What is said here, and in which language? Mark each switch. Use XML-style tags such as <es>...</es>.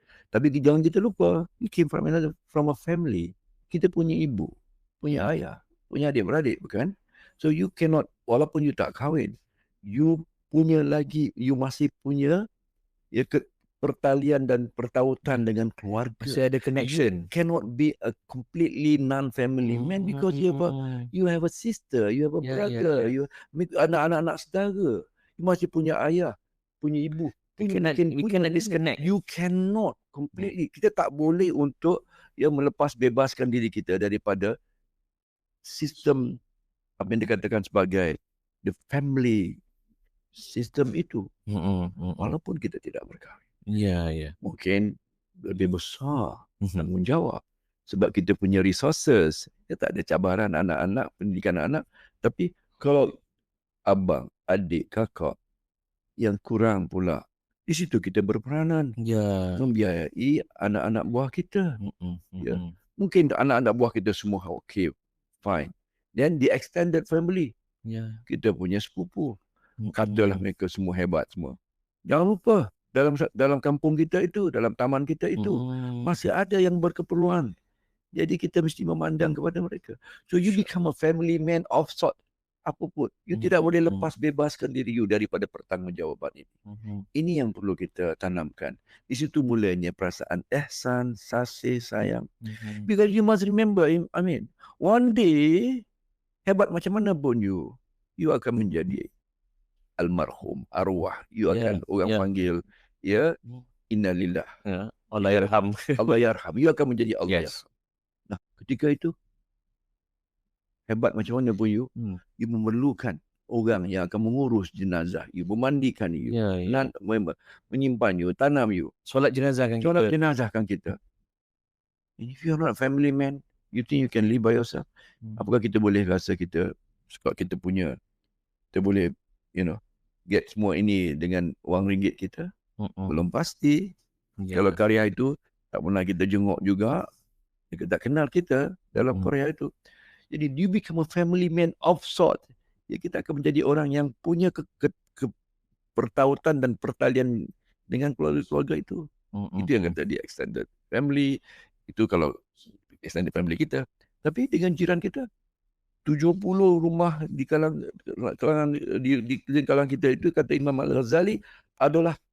<ms>Tapi jangan kita lupa,</ms> <en>you came from a family.</en> <ms>Kita punya ibu, punya ayah, punya adik-beradik, bukan?</ms> <en>So you cannot,</en> <ms>walaupun you tak kahwin, you masih punya pertalian dan pertautan dengan keluarga. Masih ada connection.</ms> <en>You cannot be a completely non-family man because you have a sister, you have a brother,</en> <ms>you anak-anak saudara. You masih punya ayah, punya ibu.</ms> <en>We cannot disconnect. You cannot completely.</en> <ms>Kita tak boleh untuk melepas bebaskan diri kita daripada sistem apa yang dikatakan sebagai</ms> <en>the family system</en> <ms>itu. Walaupun kita tidak berkahwin. Mungkin lebih besar tanggungjawab. Sebab kita punya resources. Kita tak ada cabaran anak-anak, pendidikan anak. Tapi kalau abang, adik, kakak yang kurang pula, di situ kita berperanan membiayai anak-anak buah kita. Mungkin anak-anak buah kita semua okay, fine.</ms> <en>Then the extended family,</en> <ms>Ya. kita punya sepupu, katalah mereka semua hebat semua. Jangan lupa, dalam kampung kita itu, dalam taman kita itu, masih ada yang berkeperluan. Jadi kita mesti memandang kepada mereka.</ms> <en>So you become a family man of sort.</en> <ms>Apapun. You tidak boleh lepas bebaskan diri you daripada pertanggungjawaban ini. Ini yang perlu kita tanamkan. Di situ mulanya perasaan ihsan, kasih, sayang.</ms> <en>Because you must remember, I mean, one day,</en> <ms>hebat macam mana pun you akan menjadi almarhum, arwah. You akan orang panggil, innalillah. Allahyarham. Allahyarham. You akan menjadi Allah.</ms> <en>Yes.</en> <ms>Nah, ketika itu, hebat macam mana pun you memerlukan orang yang akan mengurus jenazah you, memandikan you, menyimpan you, tanam you. Solat jenazahkan kita.</ms> <en>And if you're not a family man, you think you can live by yourself?</en> <ms>Apakah kita boleh rasa kita boleh, get semua ini dengan wang ringgit kita? Belum pasti. Kalau karya itu tak pernah kita jenguk juga, dia tak kenal kita dalam karya itu.</ms> <en>Jadi you become a family man of sort.</en> <ms>Ya, kita akan menjadi orang yang punya pertautan dan pertalian dengan keluarga itu. Itu yang kata dia extended family. Itu kalau extended family kita. Tapi dengan jiran kita, 70 rumah di kalangan kita itu, kata Imam Al-Ghazali, adalah</ms>